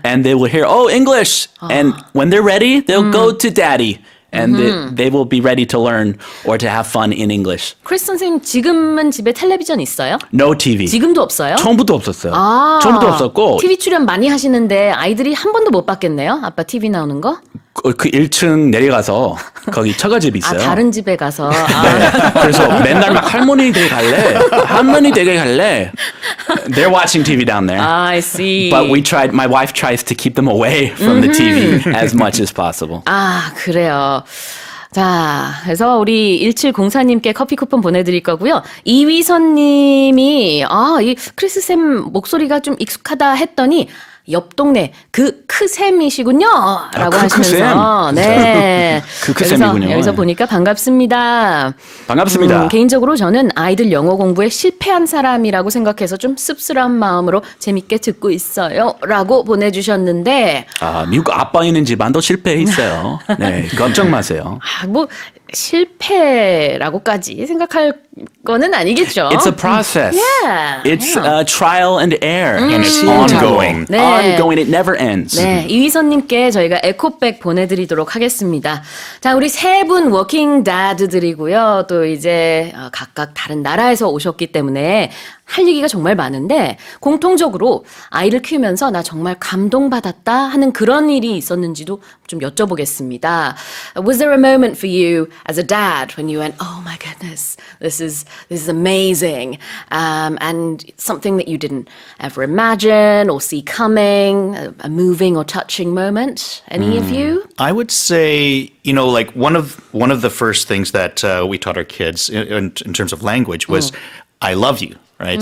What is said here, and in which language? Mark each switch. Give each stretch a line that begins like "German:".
English: And they will hear, oh, English. And when they're ready, they'll go to daddy. And they will be ready to learn or to have fun in English.
Korean: 크리스 선생님 지금은 집에 텔레비전 있어요?
English: No TV.
Korean: 지금도 없어요? 처음부터 없었어요. 처음부터 없었고 TV 출연 많이 하시는데 아이들이 한 번도 못 봤겠네요? 아빠 TV 나오는 거? 그 1층 내려가서 거기 처가집이 있어요. 다른 집에 가서. 네. 그래서 맨날 막 할머니 댁에 갈래.
English: They're watching TV down there. I see. But my wife tries to keep them away from the TV as much as possible.
Korean: 그래요. 자, 그래서 우리 1704님께 커피 쿠폰 보내드릴 거고요. 이위선님이, 이 크리스쌤 목소리가 좀 익숙하다 했더니, 옆 동네 크쌤이시군요 라고 하시면서 네 크쌤이군요. 여기서 보니까 반갑습니다. 개인적으로 저는 아이들 영어 공부에 실패한 사람이라고 생각해서 좀 씁쓸한 마음으로 재밌게 듣고 있어요 라고 보내주셨는데 미국 아빠 있는 집안도 실패해 있어요. 네, 걱정 마세요. 뭐 실패라고까지 생각할 거는 아니겠죠.
English: It's a process. Yeah. It's a trial and error. And it's ongoing.
Korean: 네.
English: Ongoing. It never ends.
Korean: 네, 이휘선님께 저희가 에코백 보내드리도록 하겠습니다. 자, 우리 세 분 워킹 다드들이고요. 또 이제 각각 다른 나라에서 오셨기 때문에 할 얘기가 정말 많은데 공통적으로 아이를 키우면서 나 정말 감동받았다 하는 그런 일이 있었는지도 좀 여쭤보겠습니다.
English: Was there a moment for you as a dad when you went, oh my goodness, this is amazing, and something that you didn't ever imagine or see coming, a moving or touching moment? Any of you? I would say, like one of the first things that we taught our kids in terms of language was, I love you. Right.